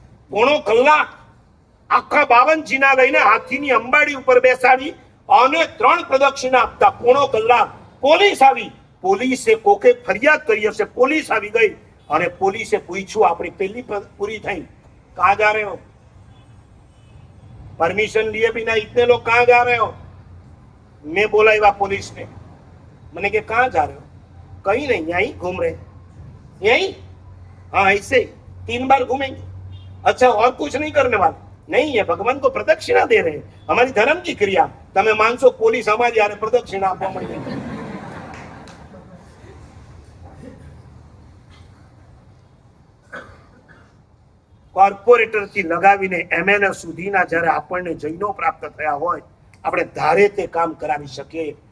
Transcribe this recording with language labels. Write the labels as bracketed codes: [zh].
[gu] પોણો કલાક આખા 52 જીના લઈને હાથીની અંબાડી ઉપર બેસાડી અને 3 પ્રદક્ષિણા આપતા. પોણો કલાક. પોલીસ આવી. પોલીસે કોકે ફરિયાદ કરી હશે, પોલીસ આવી ગઈ અને પોલીસે પૂછ્યું, આપણી પહેલી પૂરી થઈ, [hi] कहाँ जा रहे हो? परमिशन लिए बिना इतने लोग कहाँ जा रहे हो? मैं बोला युवा पुलिस ने, मैंने कहा कहाँ जा रहे हो? कहीं नहीं, यहीं घूम रहे. यहीं? हाँ ऐसे 3 बार घूमेंगे. अच्छा और कुछ नहीं करने वाले? नहीं, ये भगवान को प्रदक्षिणा दे रहे हैं, हमारी धर्म की क्रिया. [gu] તમે માનશો પોલીસ અમારી આરે પ્રદક્ષિણા આપવા માંડી. કોર્પોરેટર થી લગાવીને એમએલએ સુધીના જ્યારે આપણને જૈનો પ્રાપ્ત થયા હોય, આપણે ધારે તે કામ કરાવી શકીએ.